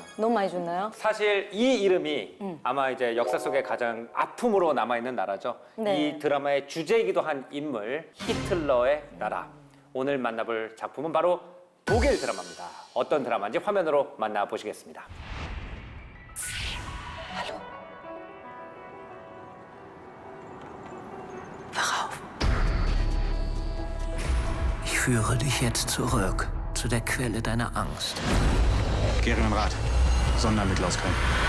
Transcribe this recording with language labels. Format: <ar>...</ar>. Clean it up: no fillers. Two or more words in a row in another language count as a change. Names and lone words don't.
<ko>너무 많이 줬나요? 사실 이 이름이 아마 이제 역사 속에 가장 아픔으로 남아있는 나라죠. 네. 이 드라마의 주제이기도 한 인물 히틀러의 나라. 오늘 만나볼 작품은 바로 독일 드라마입니다. 어떤 드라마인지 화면으로 만나보시겠습니다.</ko> <de>Ich führe dich jetzt zurück zu der Quelle deiner Angst. Gehrenrat, Sondermittel aus Köln.</de>